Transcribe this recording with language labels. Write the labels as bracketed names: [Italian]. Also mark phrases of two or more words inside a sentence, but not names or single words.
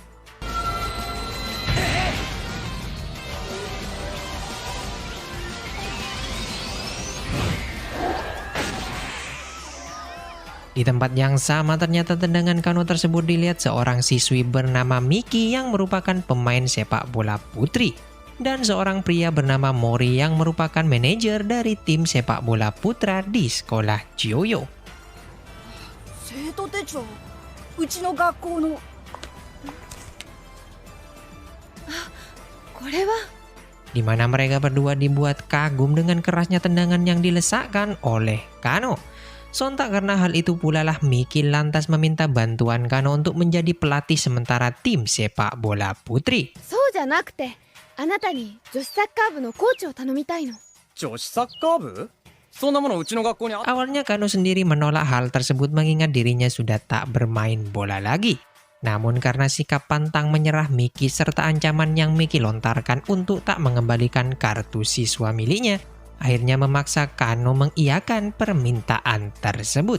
[Indonesian] Di tempat yang sama ternyata tendangan Kano tersebut dilihat seorang siswi bernama Miki yang merupakan pemain sepak bola putri, dan seorang pria bernama Mori yang merupakan manajer dari tim sepak bola putra di sekolah Chiyoyo. [Japanese] 生徒手帳、うちの学校の。これは [Indonesian] Di mana mereka berdua dibuat kagum dengan kerasnya tendangan yang dilesakkan oleh Kano. Sontak karena hal itu pula lah Miki lantas meminta bantuan Kano untuk menjadi pelatih sementara tim sepak bola putri. [Japanese] そうじゃなくて、あなたに女子サッカー部のコーチを頼みたいの。女子サッカー部？そんなものうちの学校にあ。 [Indonesian] Awalnya Kano sendiri menolak hal tersebut mengingat dirinya sudah tak bermain bola lagi. Namun karena sikap pantang menyerah Miki serta ancaman yang Miki lontarkan untuk tak mengembalikan kartu siswa miliknya, akhirnya memaksa Kano mengiyakan permintaan tersebut.